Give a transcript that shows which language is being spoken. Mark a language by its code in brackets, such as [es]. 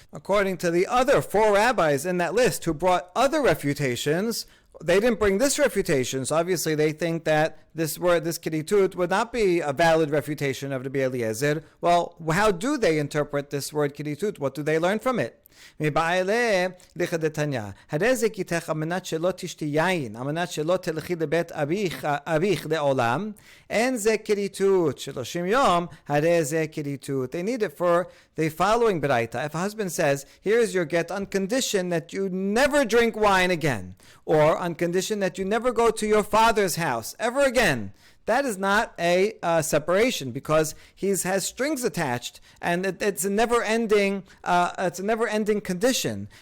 [en] According to the other 4 rabbis in that list who brought other refutations, they didn't bring this refutation. So obviously they think that this word, this kiritut, would not be a valid refutation of Rabbi Eliezer. Well, how do they interpret this word kiritut? What do they learn from it? [he] מבעלה לכדתניא, הרי זה גיתך על מנת שלא תשתי יין, על מנת שלא תלכי לבית אביך לעולם, אין זה כריתות, 30 יום, הרי זה כריתות. [en] They need it for the following beraita. If a husband says, here is your get on condition that you never drink wine again, or on condition that you never go to your father's house ever again, that is not a separation, because he has strings attached, and it's a never-ending condition.